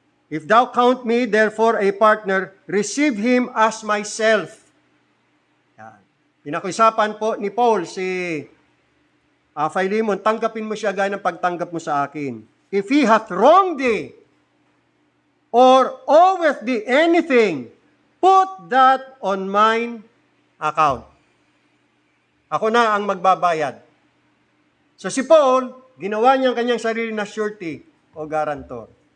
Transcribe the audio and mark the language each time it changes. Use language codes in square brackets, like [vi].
[en] If thou count me, therefore, a partner, receive him as myself. [tl] Yan. Pinakiusapan po ni Paul si Philemon, tanggapin mo siya gaya ng pagtanggap mo sa akin. [en] If he hath wronged thee, or oweth thee anything, put that on mine account. [tl] Ako na ang magbabayad. So si Paul, ginawa niya ang kanyang sarili na surety o guarantor.